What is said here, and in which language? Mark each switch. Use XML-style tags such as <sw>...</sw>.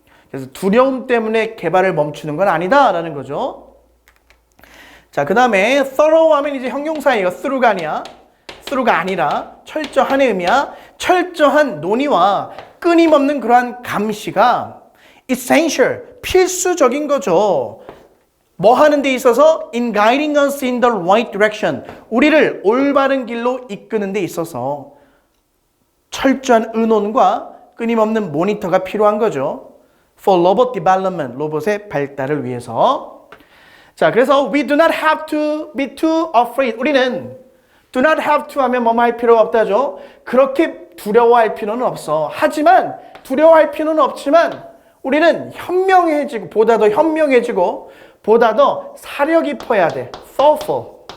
<ko>그래서 두려움 때문에 개발을 멈추는 건 아니다라는 거죠. 자, 그 다음에 thorough 하면 이제 형용사예요. through가 아니라 철저한의 의미야. 철저한 논의와 끊임없는 그러한 감시가 essential, 필수적인 거죠. 뭐 하는 데 있어서</ko> <en>in guiding us in the right direction.</en> <ko>우리를 올바른 길로 이끄는 데 있어서 철저한 의논과 끊임없는 모니터가 필요한 거죠.</ko> <en>For robot development,</en> <ko>로봇의 발달을 위해서. 자, 그래서</ko> <en>we do not have to be too afraid.</en> <ko>우리는</ko> <en>do not have to</en> <ko>하면 뭐뭐 할 필요가 없다죠. 그렇게 두려워할 필요는 없어. 하지만 두려워할 필요는 없지만 우리는 현명해지고 보다 더 현명해지고 보다 더 사려 깊어야 돼.</ko> <en>thoughtful.</en>